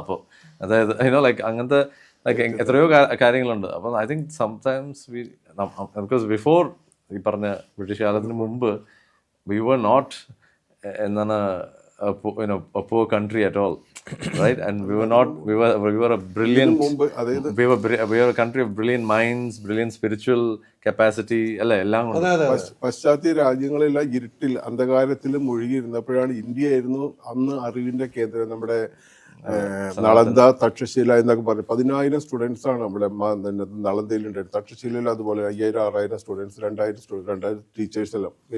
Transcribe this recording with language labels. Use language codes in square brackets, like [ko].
[ml] അപ്പോൾ അതായത് ലൈക്ക് അങ്ങനത്തെ ലൈക്ക് എത്രയോ കാര്യങ്ങളുണ്ട്. അപ്പം [en] I think sometimes because before [ml] ഈ പറഞ്ഞ ബ്രിട്ടീഷ് കാലത്തിന് മുമ്പ് [en] we were not [ml] എന്താണ് [en] a poor country at all, right? And we were a brilliant, we were a country of brilliant minds, brilliant spiritual capacity. [ml] എല്ലാം പാശ്ചാത്യ രാജ്യങ്ങളെല്ലാം ഇരുട്ടിൽ അന്ധകാരത്തിൽ മുഴുകിയിരുന്നപ്പോഴാണ് ഇന്ത്യയായിരുന്നു അന്ന് അറിവിന്റെ കേന്ദ്രം. നമ്മുടെ നളന്ദ, തക്ഷശില എന്നൊക്കെ പറഞ്ഞു 10,000 സ്റ്റുഡൻസ് ആണ് നമ്മുടെ നളന്ദയിലുണ്ടായിരുന്നു. തക്ഷശിലയിൽ അതുപോലെ 5,000-6,000 സ്റ്റുഡൻസ്, 2,000 ടീച്ചേഴ്സ് എല്ലാം.